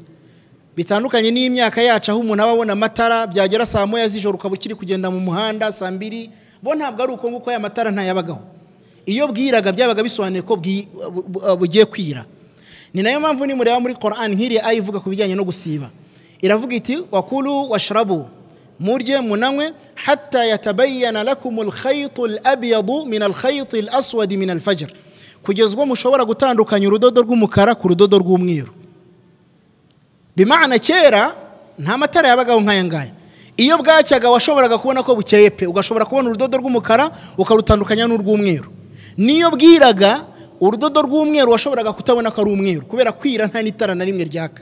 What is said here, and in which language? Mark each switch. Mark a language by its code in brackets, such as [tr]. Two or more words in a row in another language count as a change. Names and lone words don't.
[rw] Bitandukanye n'imyaka yacu aho umuntu ababona amatara byagera saa moya z'ijoro ukaba ukiri kugenda mu muhanda saa 2, bo ntabwo ari uko nguko aya matara ntayabagaho. Iyo bwiraga byabaga bisobanuye ko bugiye kwira. Ni nayo mpamvu ni mureba muri Qur'an nk'iri ayivuga ku bijyanye no gusiba, iravuga iti [ar] وكلوا واشربوا, [rw] murye munanywe, [ar] حتى يتبين لكم الخيط الأبيض من الخيط الأسود من الفجر, [rw] kugeza ubwo mushobora gutandukanya urudodo rw'umukara ku rudodo rw'umweru. Bimana kera nta matara yabagaho nk'aya ngaya. Iyo bwacyaga washoboraga kubona ko bukeye pe, ugashobora kubona urudodo rw'umukara ukarutandukanya n'urw'umweru. Niyo bwiraga urudodo rw'umweru washoboraga kutabona ko ari umweru kubera kwira nta n'itara na rimwe ryaka.